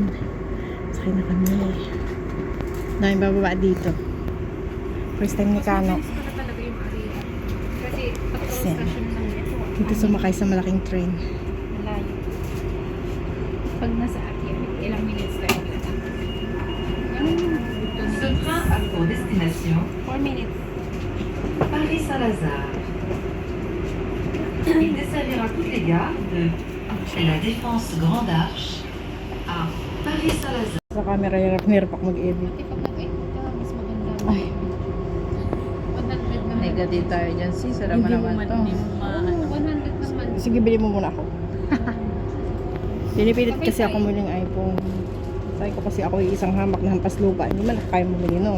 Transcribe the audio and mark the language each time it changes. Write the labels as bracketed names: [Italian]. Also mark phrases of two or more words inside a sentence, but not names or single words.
[Filipino] Sakay na kami. Daming bababa dito. [English] First time [Filipino] ni Kano. Kasi patrol Ayan. station lang ito. Dito sumakay sa malaking train. Malayo. Pag nasa Akia, ilang minutes tayo. [French] Ce train a pour destination [Filipino] 4 minutes. [French] Paris-Saint-Lazare. Il desservira toutes les gares de La Défense Grande Arche à Paris-Saint-Lazare. [Filipino] Sa camera, hirap ako mag-edit. Pati pag nag-edit ka, mas maganda. Ay. 100 naman. Negative tayo dyan, sis. Alam mo naman to. Oo, 100 naman. Sige, bili mo muna ako. Pinipilit kasi ako muling iPhone. Sabi ko kasi ako yung isang hamak na hampas lupa. Hindi man kaya mo muli noon.